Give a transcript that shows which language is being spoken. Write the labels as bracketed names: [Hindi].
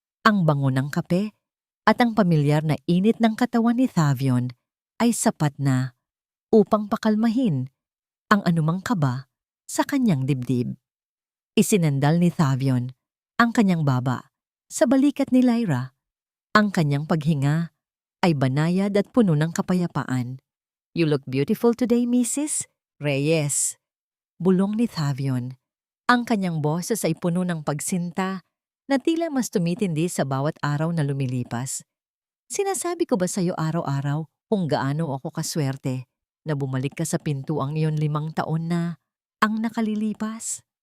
[Filipino] Ang bango ng kape at ang pamilyar na init ng katawan ni Tavion ay sapat na upang pakalmahin ang anumang kaba sa kanyang dibdib. Isinandal ni Tavion ang kanyang baba sa balikat ni Lyra. Ang kanyang paghinga ay banayad at puno ng kapayapaan. [English] "You look beautiful today, Mrs. [Filipino] Reyes," bulong ni Tavion. Ang kanyang boses ay puno ng pagsinta na tila mas tumitindi sa bawat araw na lumilipas. "Sinasabi ko ba sa'yo araw-araw kung gaano ako kaswerte na bumalik ka sa pintuang iyon 5 taon na ang nakalilipas?"